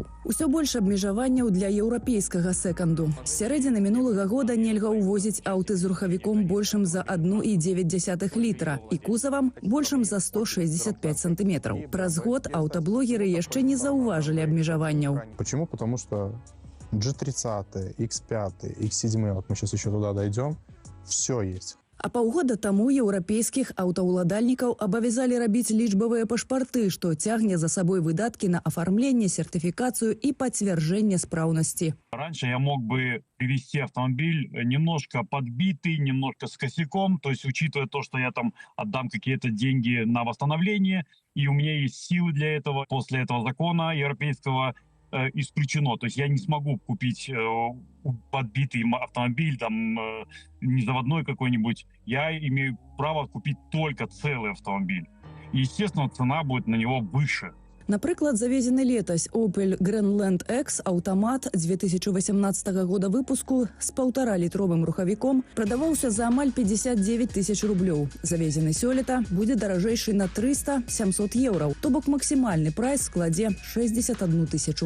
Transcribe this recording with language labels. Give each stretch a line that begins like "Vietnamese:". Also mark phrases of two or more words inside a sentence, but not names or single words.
Belarusian: Усё больш абмежаванняў для еўрапейскага секанду. З сярэдзіны мінулага года нельга ўвозіць аўты з рухавіком большым за 1,9 літра і кузавам большым за 165 сантиметров. Праз год аўтаблогеры яшчэ не заўважылі абмежаванняў.
Russian: Почему? Потому что G30, X5, X7, вот мы сейчас еще туда дойдем, все есть.
Belarusian: А паўгода таму еўрапейскіх аўтаўладальнікаў абавязалі рабіць лічбавыя пашпарты, што цягне за сабой выдаткі на афармленне, сертыфікацыю і пацвярджэнне спраўнасці.
Russian: Раньше я мог бы привезти автомобиль немножко подбитый, немножко с косяком, то есть учитывая то, что я там отдам какие-то деньги на восстановление, и у меня есть силы для этого. После этого закона европейского исключено. То есть я не смогу купить подбитый автомобиль, там, не заводной какой-нибудь. Я имею право купить только целый автомобиль. И, естественно, цена будет на него выше.
Belarusian: Напрыклад, завезены летась Opel Grandland X аўтамат 2018 года выпуску з 1,5-літровым рухавіком прадаваўся за амаль 59 тысяч рублёў. Завезены сёлета будзе даражэйшы на 300-700 еўраў, то бок максімальны прайс складзе 61 тысячу.